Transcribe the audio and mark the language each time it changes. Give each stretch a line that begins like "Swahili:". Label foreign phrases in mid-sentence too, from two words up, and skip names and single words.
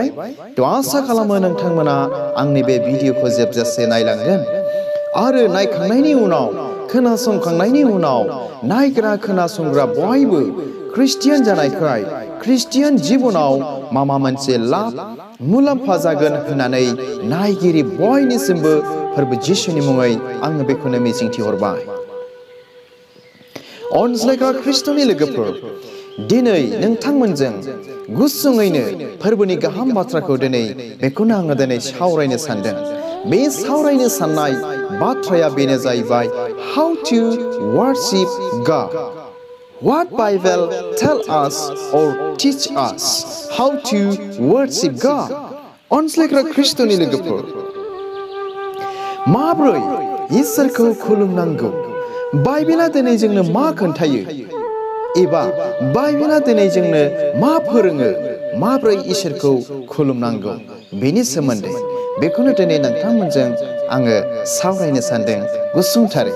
Bodo: आसा खालामो नोंथांमोना आंनि बे भिडिअखौ जोबजासे नायलांगोन आरो नायखांनायनि उनाव खोनासंखांनायनि उनाव नायग्रा खोनासंग्रा बयबो ख्रिस्टियान जानायखाय ख्रिस्टियान जिबनाव माबा मोनसे लाब मुलाम्फा जागोन होननानै नायगिरि बयनिसिमबो फोरबो जिसुनि मुङै आङो बेखौनो मिजिंथिहरबाय। अनज्लायग्रा ख्रिस्ट'नि लोगोफोर, दिनै नोंथांमोनजों गुसुङैनो फोरबोनि गाहाम बाथ्राखौ बेखौनो आङो दिनै सावरायनो सानदों। बे सावरायनो साननाय बाथ्राया बेनो जाहैबाय
English: how to worship God. What Bible tell us or teach us how to worship God.
Bodo: अनज्लायग्रा ख्रिस्ट'नि लोगोफोर, माब्रै इसोरखौ खुलुमनांगौ? बाइबेला दिनै जोंनो मा खोन्थायो एबा बाइबेला दिनै जोंनो मा फोरोङो माब्रै इसोरखौ खुलुमनांगौ बेनि सोमोन्दै बेखौनो दिनै नोंथांमोनजों आङो सावरायनो सानदों गुसुंथारै।